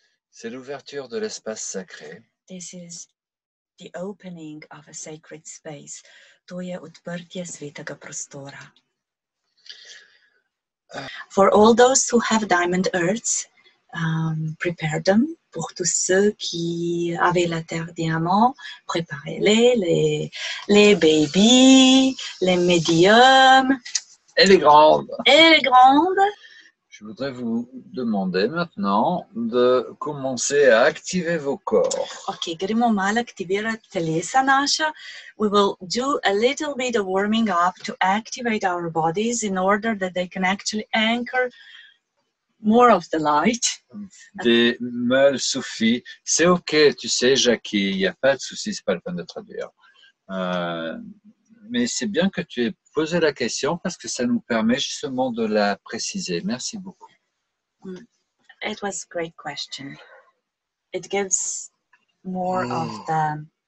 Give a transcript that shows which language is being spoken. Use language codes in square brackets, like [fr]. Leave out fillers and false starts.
[fr] C'est l'ouverture de l'espace sacré. [en] This is the opening of a sacred space. [sl] To je odprtje svetega prostora. [en] For all those who have diamond earths, prepare them. [fr] Pour tous ceux qui avaient la terre diamant, préparez-les, les babies, les médiums. Et les grandes. Et les grandes. Je voudrais vous demander maintenant de commencer à activer vos corps. [sl] Ok, gremo malo aktivirati telesa naša. [en] We will do a little bit of warming up to activate our bodies in order that they can actually anchor more of the light. [fr] Des meules soufis. C'est ok, tu sais, Jackie, il n'y a pas de souci, c'est pas le peine de traduire. Mais c'est bien que tu aies posé la question parce que ça nous permet justement de la préciser. Merci beaucoup. [en] It was a great question. It gives more of the